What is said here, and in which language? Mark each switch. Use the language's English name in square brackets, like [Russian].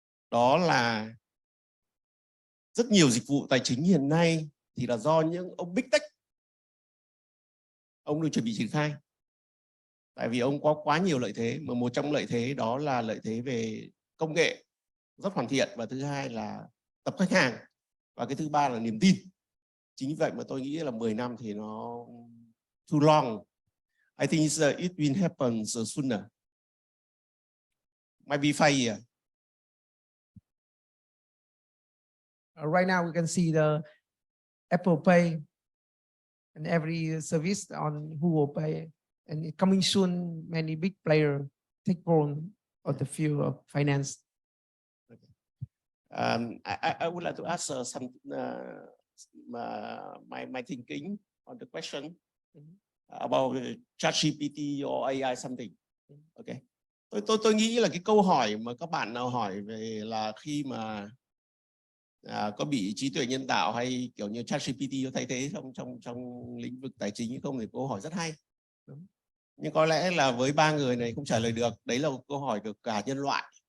[Vietnamese] Đó là rất nhiều dịch vụ tài chính hiện nay thì là do những ông big tech ông được chuẩn bị triển khai. Tại vì ông có quá nhiều lợi thế, mà một trong lợi thế đó là lợi thế về công nghệ rất hoàn thiện, và thứ hai là tập khách hàng, và cái thứ ba là niềm tin. Chính vậy mà tôi nghĩ là 10 năm thì nó [English] too long. I think it will happen sooner. Maybe 5 years. Right now we can see the Apple Pay and every service on Google Pay, and coming soon many big players take role the field of finance. I would like to ask some my thinking on the question about ChatGPT or AI something. Okay. [Vietnamese] Tôi nghĩ là cái câu hỏi mà các bạn nào hỏi về là khi mà có bị trí tuệ nhân tạo hay kiểu như ChatGPT có thay thế trong lĩnh vực tài chính hay không thì câu hỏi rất hay. Nhưng có lẽ là với ba người này không trả lời được. Đấy là một câu hỏi được cả nhân loại.